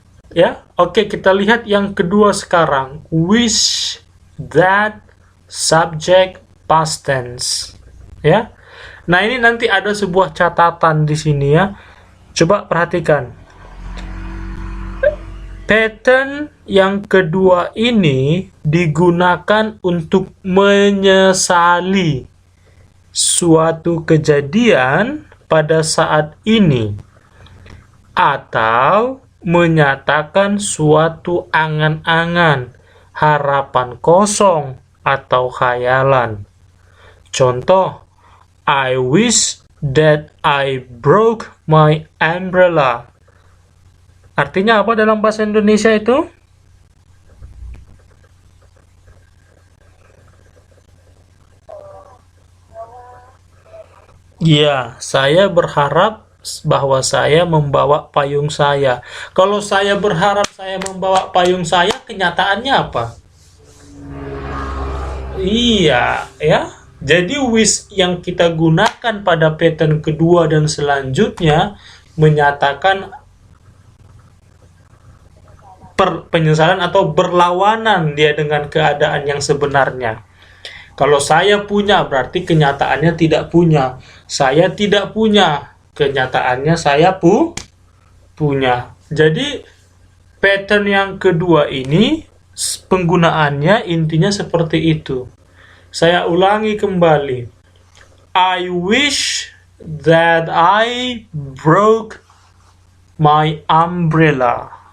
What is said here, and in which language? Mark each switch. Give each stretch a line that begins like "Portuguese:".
Indonesian: Ya, oke, kita lihat yang kedua sekarang.
English: Wish, that, subject, past tense.
Indonesian: Ya. Nah, ini nanti ada sebuah catatan di sini ya. Coba perhatikan. Pattern yang kedua ini digunakan untuk menyesali suatu kejadian pada saat ini atau menyatakan suatu angan-angan, harapan kosong atau khayalan.
English: Contoh, I wish that I broke my umbrella.
Indonesian: Artinya apa dalam bahasa Indonesia itu? Ya, saya berharap bahwa saya membawa payung saya. Kalau saya berharap saya membawa payung saya, kenyataannya apa? Iya, ya. Jadi wish yang kita gunakan pada pattern kedua dan selanjutnya menyatakan penyesalan atau berlawanan dia dengan keadaan yang sebenarnya. Kalau saya punya, berarti kenyataannya tidak punya. Saya tidak punya, kenyataannya saya punya. Jadi, pattern yang kedua ini, penggunaannya intinya seperti itu. Saya ulangi kembali.
English: I wish that I broke my umbrella.